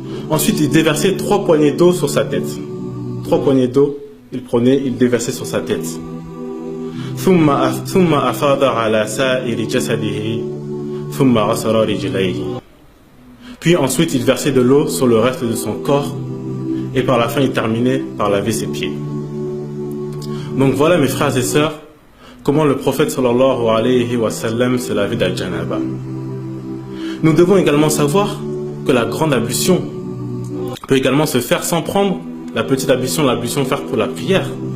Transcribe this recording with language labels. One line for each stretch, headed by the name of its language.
French: Ensuite, il déversait 3 poignées d'eau sur sa tête. 3 poignées d'eau, il prenait, il déversait sur sa tête.
Arabic: ثم أفاض على سائر جسده ثم غسل رجليه.
French: Puis ensuite, il versait de l'eau sur le reste de son corps et par la fin, il terminait par laver ses pieds. Donc voilà, mes frères et sœurs, comment le prophète sallallahu alayhi wa sallam se lavait d'al-janaba. Nous devons également savoir que la grande ablution peut également se faire sans prendre la petite ablution, l'ablution faite pour la prière.